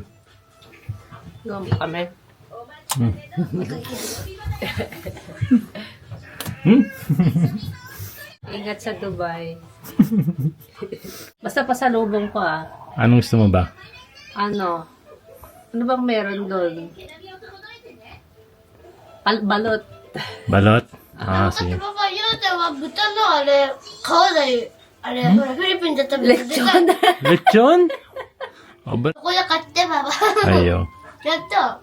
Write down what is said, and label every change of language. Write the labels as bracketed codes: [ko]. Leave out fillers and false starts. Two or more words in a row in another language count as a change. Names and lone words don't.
[tl] Gawin kami. Ingat sa Dubai. Basta pasalubong ko ah. Anong gusto mo ba? Ano? Ano bang meron doon? Balot. Balot? Ah, sige. [ja] パパ、ゆうたは豚のあれ、皮だよ。あれ、ほら、フィリピンで食べてた。 [tl] Lechon? Oh, ba? [ja] ここで買って、パパ。 [tl] Ayaw. [ja] やった。